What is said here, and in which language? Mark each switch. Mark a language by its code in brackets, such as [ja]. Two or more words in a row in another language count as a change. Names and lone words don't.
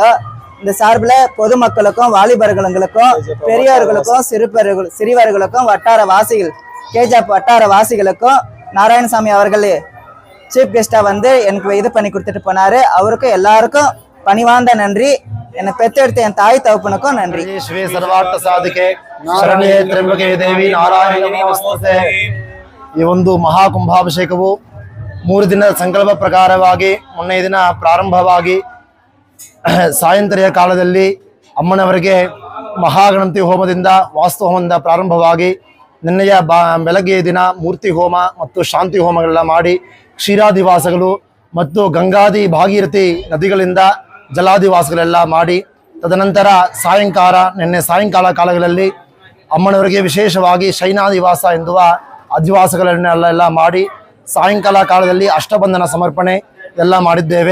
[ta] இந்த சார்பில் பொதுமக்களுக்கும் வாலிபர்களுக்கும் பெரியவர்களுக்கும் சிறுவர்களுக்கும் வட்டார வாசிகள் கேஜாப் வட்டார வாசிகளுக்கும் நாராயணசாமி அவர்கள் [en] chief guest [ta] வந்து எனக்கு இது பண்ணி கொடுத்துட்டு போனாரு. அவருக்கும் எல்லாருக்கும் பணிவார்ந்த நன்றி. என்னை பெற்றெடுத்த என் தாய் தகப்பனுக்கும் நன்றி. [sa] ஸ்ரீ ಸರ್ವಾರ್ಥ ಸಾಧಿಕೆ ಶರಣ್ಯೇ ತ್ರ್ಯಂಬಕೆ ದೇವಿ ನಾರಾಯಣಿ ನಮಸ್ತೇ. [kn] ಈ ಒಂದು ಮಹಾ ಕುಂಭಾಭಿಷೇಕವು 3 ದಿನದ ಸಂಕಲ್ಪ ಪ್ರಕಾರವಾಗಿ ಮೊನ್ನೆ ದಿನ ಪ್ರಾರಂಭವಾಗಿ ಸಾಯಂಕಾಲ ಕಾಲದಲ್ಲಿ ಅಮ್ಮನವರಿಗೆ ಮಹಾಗಣಪತಿ ಹೋಮದಿಂದ ವಾಸ್ತು ಹೋಮದಿಂದ ಪ್ರಾರಂಭವಾಗಿ ನಿನ್ನೆಯ ಬೆಳಗ್ಗೆ ದಿನ ಮೂರ್ತಿ ಹೋಮ ಮತ್ತು ಶಾಂತಿ ಹೋಮಗಳೆಲ್ಲ ಮಾಡಿ ಕ್ಷೀರಾದಿವಾಸಗಳು ಮತ್ತು ಗಂಗಾದಿ ಭಾಗೀರಥಿ ನದಿಗಳಿಂದ ಜಲಾದಿವಾಸಗಳೆಲ್ಲ ಮಾಡಿ ತದನಂತರ ನಿನ್ನೆ ಸಾಯಂಕಾಲ ಕಾಲಗಳಲ್ಲಿ ಅಮ್ಮನವರಿಗೆ ವಿಶೇಷವಾಗಿ ಶೈನಾದಿವಾಸ ಎನ್ನುವ ಅಧಿವಾಸಗಳನ್ನೆಲ್ಲ ಮಾಡಿ ಸಾಯಂಕಾಲ ಕಾಲದಲ್ಲಿ ಅಷ್ಟಬಂಧನ ಸಮರ್ಪಣೆ ಎಲ್ಲ ಮಾಡಿದ್ದೇವೆ.